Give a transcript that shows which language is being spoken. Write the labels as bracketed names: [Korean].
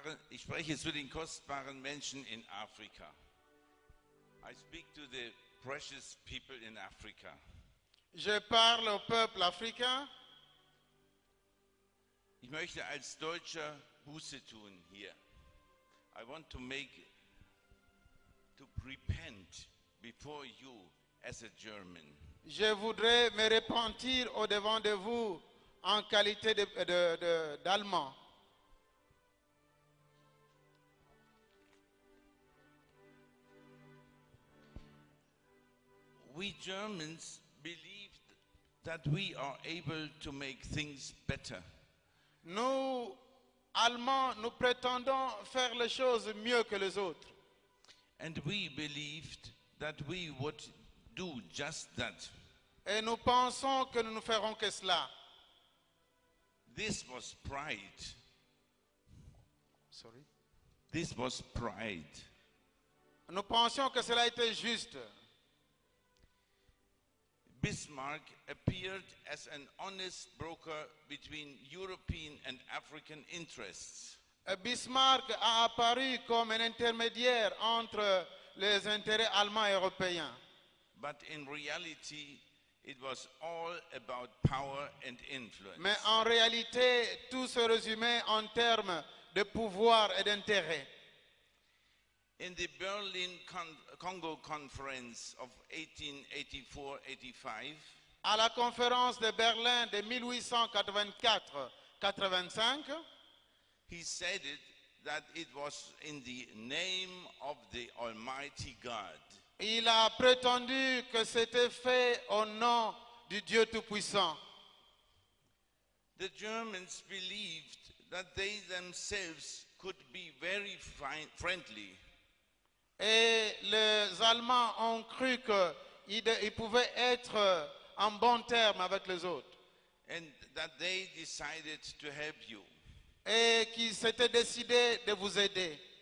[German] Ich spreche zu den kostbaren Menschen in Afrika. [English] I speak to the precious people in Africa. [French] Je parle au peuple africain. [German] Ich möchte als Deutscher Buße tun hier. [English] I want to repent before you as a German. [French] Je voudrais me repentir au devant de vous en qualité d'Allemand. [English] we Germans believed that we are able to make things better. [French] Nous, Allemands, nous prétendons faire les choses mieux que les autres. [English] And we believed that we would do just that. [French] Et nous pensons que nous ne ferons que cela. [English] This was pride. Sorry. This was pride. [French] Nous pensions que cela était juste. [English] Bismarck appeared as an honest broker between European and African interests. [French] Bismarck a apparu comme un intermédiaire entre les intérêts allemands et européens. [English] But in reality, it was all about power and influence. [French] Mais en réalité, tout se résumait en termes de pouvoir et d'intérêt. [English] In the Berlin Congo Conference of 1884-85, [French] à la conférence de Berlin de 1884-85, [English] he said that it was in the name of the Almighty God. [French] Il a prétendu que c'était fait au nom du Dieu Tout-Puissant. [English] The Germans believed that they themselves could be very friendly. [French] Et les Allemands ont cru qu'ils pouvaient être en bon terme avec les autres. [English] And that they decided to help you. [French] Et qu'ils s'étaient décidés de vous aider.